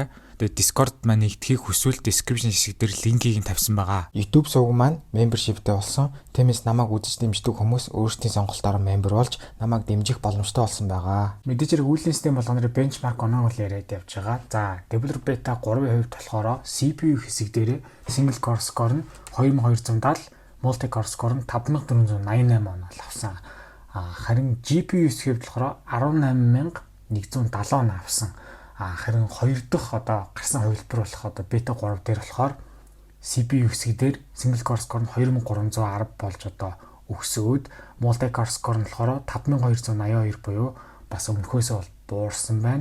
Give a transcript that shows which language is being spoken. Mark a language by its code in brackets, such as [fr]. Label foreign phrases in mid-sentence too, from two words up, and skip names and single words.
[mn] Тэгээд Discord маань нэгтгэхийг хүсвэл description хэсэг дээр линкийг нь тавьсан байгаа. YouTube сувг маань membershipтэй болсон. Тиймээс намайг үзэж дэмждэг хүмүүс өөрсдийн сонголтоор member болж намайг дэмжих боломжтой болсон байгаа. Мэдээж хэрэг үйл систем болгоноор benchmark оноог л яриад явж байгаа. За, [en] developer beta [mn] 3-ийн хувьд болохоор CPU хэсэг дээр [en] single core score [mn] нь 2270, [en] multi-core score [mn] нь 5488 оноо авсан. Харин GPU хэсгийг болохоор 18170 он авсан. Харин хоёр дахь одоо гарсан хувилбар болох одоо бета 3 дээр болохоор CPU хэсэг дээр [en] single core score [mn] нь 2310 болж одоо өсөөд [en] multi-core score [mn] нь болохоор 5282 буюу бас өмнөхөөсөө бол буурсан байна.